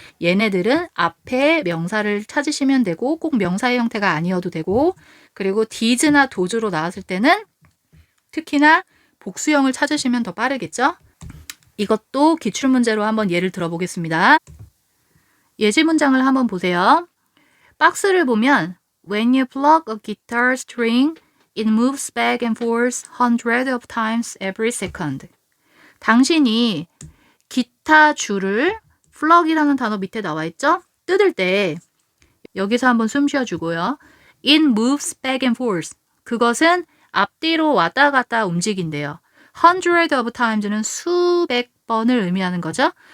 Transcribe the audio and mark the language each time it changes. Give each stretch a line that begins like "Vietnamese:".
Korean: 얘네들은 앞에 명사를 찾으시면 되고 꼭 명사의 형태가 아니어도 되고 그리고 these나 those로 나왔을 때는 특히나 복수형을 찾으시면 더 빠르겠죠. 이것도 기출문제로 한번 예를 들어보겠습니다. 예시 문장을 한번 보세요. 박스를 보면
English: When you plug a guitar string, it moves back and forth hundreds of times every second.
Korean: 당신이 기타 줄을 plug이라는 단어 밑에 나와 있죠? 뜯을 때 여기서 한번 숨 쉬어주고요.
English: It moves back and forth.
Korean: 그것은 앞뒤로 왔다 갔다 움직인대요.
English: hundreds of times
Korean: 는 수백 번을 의미하는 거죠.